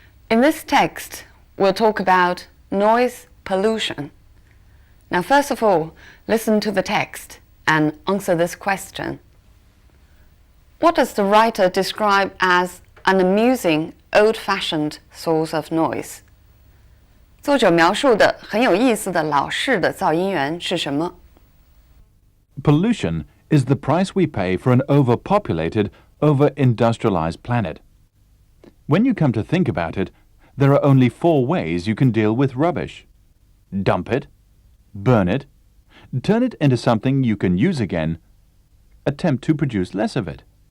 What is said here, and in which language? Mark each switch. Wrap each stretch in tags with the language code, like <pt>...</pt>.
<en>In this text, we'll talk about noise pollution. Now, first of all, listen to the text and answer this question. What does the writer describe as an amusing, old-fashioned source of noise?</en> <zh>作者描述的很有意思的老式的噪音源是什么？</zh> <en>Pollution is the price we pay for an overpopulated, over-industrialized planet. When you come to think about it, there are only 4 ways you can deal with rubbish. Dump it, burn it, turn it into something you can use again, attempt to produce less of it.</en>